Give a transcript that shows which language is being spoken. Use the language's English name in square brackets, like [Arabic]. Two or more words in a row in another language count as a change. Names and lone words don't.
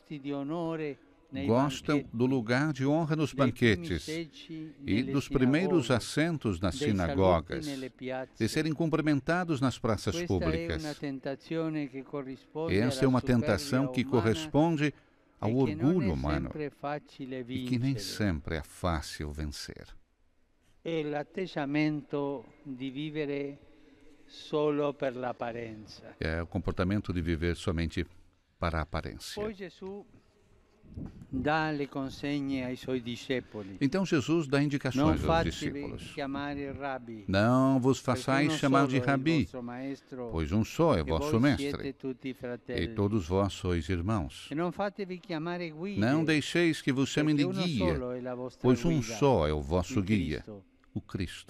[Portuguese] Gostam do lugar de honra nos banquetes e dos primeiros assentos nas sinagogas, de serem cumprimentados nas praças públicas. Essa é uma tentação que corresponde ao orgulho humano e que nem sempre é fácil vencer. [Italian] É l'atteggiamento di vivere solo per l'apparenza. [Portuguese] É o comportamento de viver somente para a aparência. [Italian] Poi Gesù dà le consegne ai suoi discepoli. [Portuguese] Então Jesus dá indicações aos discípulos. Não vos façais chamar de Rabi, pois um só é vosso mestre, e todos vós sois irmãos. Não deixeis que vos chamem de guia, pois um só é o vosso guia, o Cristo.